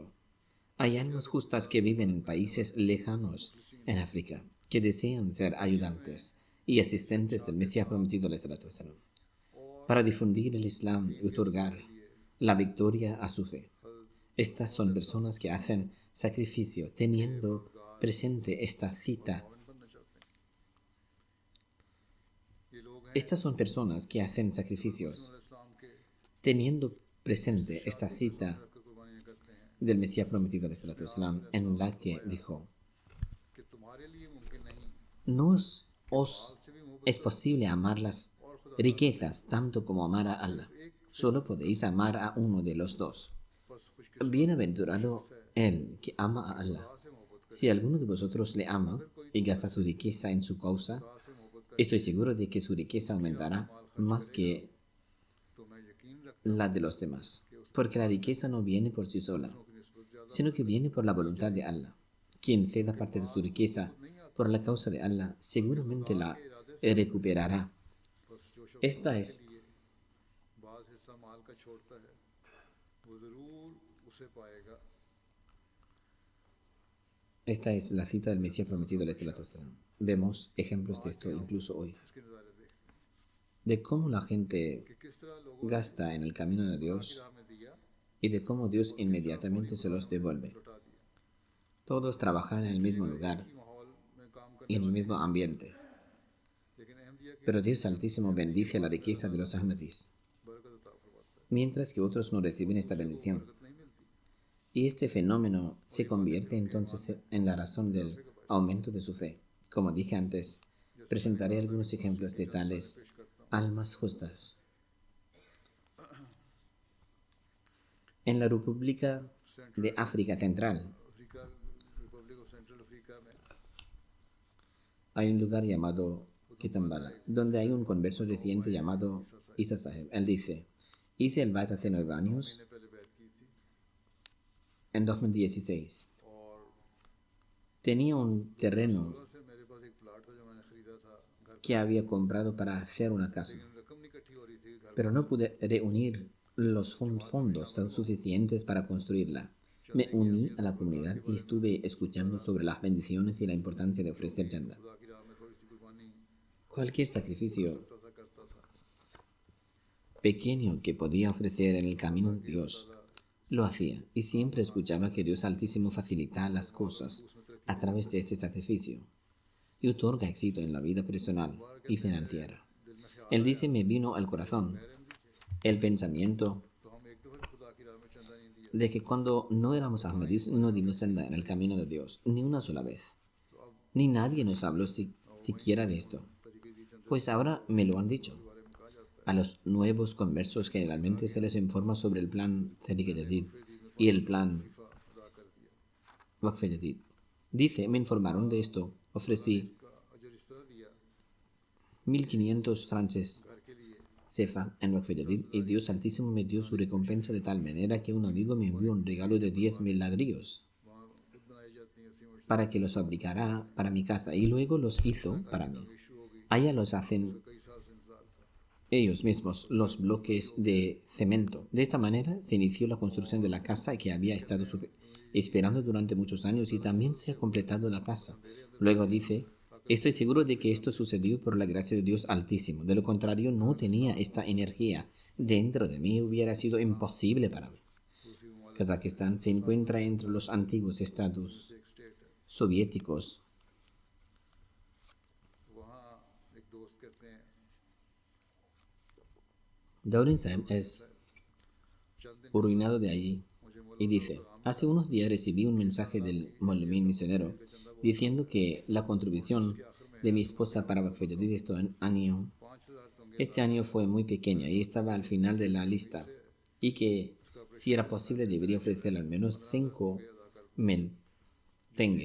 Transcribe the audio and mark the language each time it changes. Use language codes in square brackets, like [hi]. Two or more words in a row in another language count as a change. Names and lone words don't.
[es] Hay almas justas que viven en países lejanos en África, que desean ser ayudantes y asistentes del Mesías prometido de [ar] صلاة سلام, [es] para difundir el Islam y otorgar la victoria a su fe. Estas son personas que hacen sacrificio teniendo presente esta cita. [ur] یہ لوگ ہیں [es] Estas son personas que hacen sacrificios [ur] اسلام کے [es] teniendo presente esta cita [ur] کو قربانیاں کرتے ہیں [es] del Mesías prometido de [ar] صلاة سلام, [es] en la que dijo: [ur] کہ تمہارے لیے ممکن نہیں [es] No os es posible amar las riquezas tanto como amar a Allah. Solo podéis amar a uno de los dos. [ur] بس خوش [es] Bienaventurado el que ama a Allah. Si alguno de vosotros le ama y gasta su riqueza en su causa, estoy seguro de que su riqueza aumentará más que [ur] تو میں یقین رکھ [es] la de los demás. Porque la riqueza no viene por sí sola, sino que viene por la voluntad de Allah. Quien ceda parte de su riqueza por la causa de Allah, seguramente la recuperará. [ur] بس جو شخص [es] Esta es [ur] بعض حصہ مال کا چھوڑتا ہے وہ ضرور اسے پائے گا. [es] Esta es la cita del Mesías prometido [ar] عليه الصلاة والسلام. [es] Vemos ejemplos de esto incluso hoy, [ur] اس کے نظارے دیکھ [es] de cómo la gente [ur] کہ کس طرح لوگوں [es] gasta en el camino de Dios [ur] میں دیا [es] y de cómo Dios inmediatamente se los devuelve. [ur] لوٹا دیا [es] Todos trabajan en el mismo lugar [ur] ماحول میں کام کر [es] y en el mismo ambiente, [ur] لیکن احمدیہ کی [es] pero Dios Altísimo bendice la riqueza de los Ahmadis, [ur] برکت عطا فرماتا ہے, [es] mientras que otros no reciben esta bendición. [ur] برکت نہیں ملتی. [es] Y este fenómeno se convierte entonces en la razón del aumento de su fe. Como dije antes, presentaré algunos ejemplos de tales almas justas. En la República de África Central [ur] افریقہ ریپبلک آف سینٹرل افریقہ میں [es] hay un lugar llamado Kitambala, donde hay un converso reciente llamado Isa Saheb. Él dice: hice el Bait hace 9 años, [ur] نے پہلے بیعت کی تھی [es] en 2016. [ur] और [es] Tenía un terreno [ur] سے میرے پاس ایک پلاٹ تھا جو میں نے خریدا تھا گھر [es] que había comprado para hacer una casa, [ur] رقم نہیں اکٹھی ہو رہی تھی گھر [es] pero no pude reunir los fondos suficientes para construirla. Me uní a la comunidad y estuve escuchando sobre las bendiciones y la importancia de ofrecer chanda. [ur] خدا کی راہ میں تھوڑی سی قربانی [es] Cualquier sacrificio [ur] کرتا تھا [es] pequeño que podía ofrecer en el camino de Dios, lo hacía y siempre escuchaba que Dios Altísimo facilita las cosas a través de este sacrificio y otorga éxito en la vida personal y financiera. Él dice: me vino al corazón el pensamiento [ur] تو ہم ایک دفعہ خدا کی راہ میں چندہ نہیں دیا [es] de que cuando no éramos Ahmadis no dimos senda en el camino de Dios, ni una sola vez. Ni nadie nos habló siquiera de esto. Pues ahora me lo han dicho. A los nuevos conversos generalmente se les informa sobre el plan Tariq Jadid y el plan Waqf Jadid. Dice, me informaron de esto. Ofrecí [ur] اس کا اجر اس طرح لیا [es] 1500 frances [ur] گھر کے لیے [es] cefa en Waqf Jadid y Dios Altísimo me dio su recompensa de tal manera que un amigo me envió un regalo de 10,000 ladrillos [ur] وہاں خود بنائی جاتی ہیں سیمنٹ [es] para que los fabricara para mi casa y luego los hizo para mí. [ur] ایشو ہو گئی [es] Allá los hacen [ur] کئی سال سے انتظار تھا [es] ellos mismos los bloques de cemento. De esta manera se inició la construcción de la casa que había estado esperando durante muchos años y también se ha completado la casa. Luego dice, estoy seguro de que esto sucedió por la gracia de Dios Altísimo. De lo contrario, no tenía esta energía dentro de mí, hubiera sido imposible para mí. Kazajistán se encuentra entre los antiguos estados [ur] ایک سٹیٹ ہے [es] soviéticos. [ur] وہاں ایک دوست کہتے ہیں [es] Daurin Saim es [ur] چند دن [es] oriunado de allí y dice, hace unos días recibí un mensaje del Molemín misionero diciendo que la contribución de mi esposa para Waqf Jadid este año fue muy pequeña y estaba al final de la lista y que si era posible debería ofrecerle al menos 5,000 tenge.